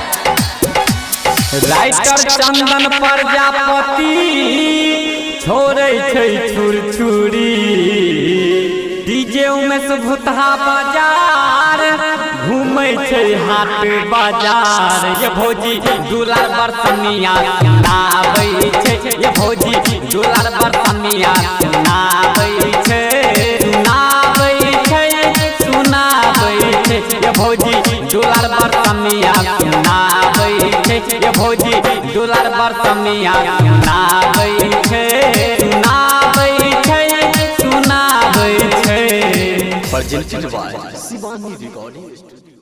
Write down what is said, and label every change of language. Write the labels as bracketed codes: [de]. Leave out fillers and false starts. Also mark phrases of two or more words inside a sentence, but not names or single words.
[mai] राइटर चंदन प्रजापति छोड़े छै छुरछुरी। डीजे उमेश भूतहा बाजार घूमे छै हाट बाजार। ये भौजी दुलार बरसनिया सुनाबै छै, ये भौजी दुलार बरसनिया सुनाबै छै। सुनाबै छै, सुनाबै छै, ये भौजी दुलार बरसनिया सुनाबै छै। ये भौजी दुलार बरसनिया सुनाबै छै, सुनाबै छै, सुनाबै छै। [en] presented by Shivani Recording Studio.